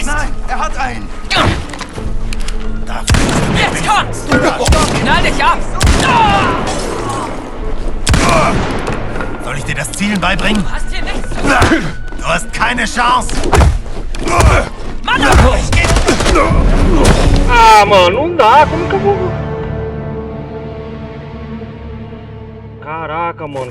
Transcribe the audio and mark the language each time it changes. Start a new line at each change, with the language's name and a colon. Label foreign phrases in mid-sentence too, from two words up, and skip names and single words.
German: Nein, er hat einen. Da Jetzt kommt's! Knall dich ab! Soll ich dir das Zielen beibringen? Du hast hier nichts zu tun! Du hast keine Chance. Mann!
Portuguese: Ah, mano, não dá. Como que eu vou... Caraca, mano.